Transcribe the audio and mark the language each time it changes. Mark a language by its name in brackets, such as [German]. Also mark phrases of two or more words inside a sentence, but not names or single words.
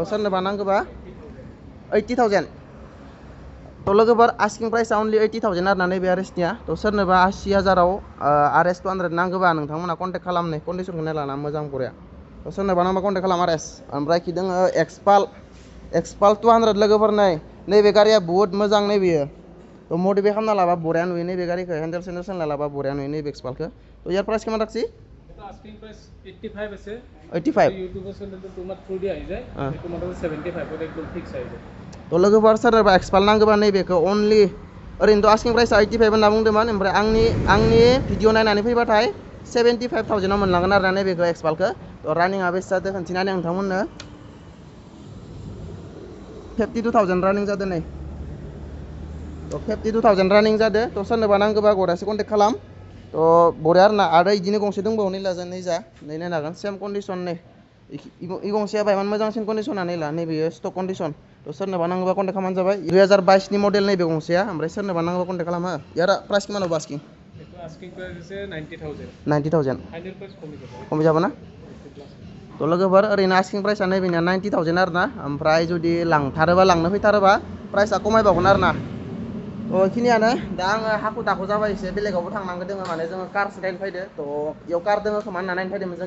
[Bodo] सोरनोबा नांगौबा 80,000 थ' लोगोफोर [English] asking price [Bodo] अनलि 80,000 आरो ना नैबे RSनिया थ' सोरनोबा 80,000आव RS 200 नांगौबा नोंथांमोना कन्टेक्ट खालामनाय कन्डिसनखौ नायलाना मोजां बरिया तो सोरनोबा नांबा कन्टेक्ट खालाम आर एस ओमफ्राय खि दोङो एक्सपाल 200 लोगोफोर नैबे गारिया बुहुत मोजां नैबेयो तो मडिफाइ खालामना लाबा बरिया नुयो नैबे गारिखौ हेन्डेल सेन्डेल सोलायना लाबा बरिया नुयो नैबे एक्सपालखौ तो यार प्राइस किमान राखसि [Bangla] এটা [English] asking price [Bangla] 85 আছে 85 ইউটিউবের চ্যানেলে তোমার থ্রু দিয়ে আই যায় তোমার 75 এর একদম ফিক্স আই যায় [Bodo] तो लोगोफोर सोरबा एक्सपाल नांगौबा नैबेखौ अनलि ओरैनोथ' [English] asking price [Bodo] 85 होनना बुंदोंमोन ओमफ्राय आंनि भिडिअ नायनानै फैबाथाय 75,000 आव मोनलांगोन आरो ना नैबेखौ एक्सपालखौ तो रानिंआ बेसे जादों खोन्थिनानै नोंथांमोननो 52,000 रानिं जादों नै तो 52,000 रानिं जादों तो सोरनोबा नांगौबा गरासे कन्टेक्ट खालाम तो बरिया आरोना आरो इदिनो गंसे दंबावो नै लाजा नै जा नै नायनो हागोन [English] same condition [Bodo] नै इ गंसेया बायमान मोजांसिन कन्डिसना नै ला नैबेयो [English] stock condition [Bodo] तो सोरनोबा नांगौबा कन्टेक्ट खालामबानो जाबाय 2022 नि मडेल नैबे गंसेया ओमफ्राय सोरनोबा नांगौबा कन्टेक्ट खालाम हो यार प्राइस किमान होबा आस्किं [Bangla] এটা [English] asking price [Bangla] আছে 90,000 90,000 [English] final price [Bangla] কমে যাবে [Bodo] खम जाबो ना तो लोगोफोर ओरैनो [English] asking price [Bodo] नैबेनिया 90,000 आरो ना ओमफ्राय जुदि लांथारोबा लांनो फैथारोबा प्राइसा खमायबावगोन आरो ना तो बेखिनियानो दा आङो हाखु दाखु जाबाय एसे बेलेगावबो थांनांगौ दोङो माने जोङो कारसो नायनो फैदो तो इयाव कार दोङो खोमा होनना नायनो फैदोंमोन जों